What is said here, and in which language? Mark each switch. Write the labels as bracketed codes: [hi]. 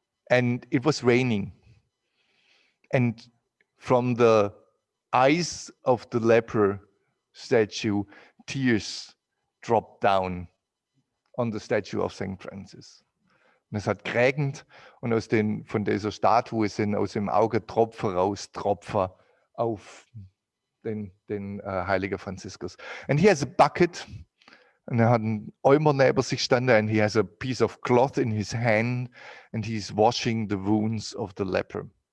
[en] And it was raining. And from the eyes of the leper statue, tears dropped down on the statue of St. Francis. [de] Und es hat geregnet und von dieser Statue sind aus dem Auge Tropfen raus, Tropfen auf den heiligen Franziskus. [en] And he has a bucket [de] und hat einen Eimer neben sich standen [en] and he has a piece of cloth in his hand and he's washing the wounds of the leper.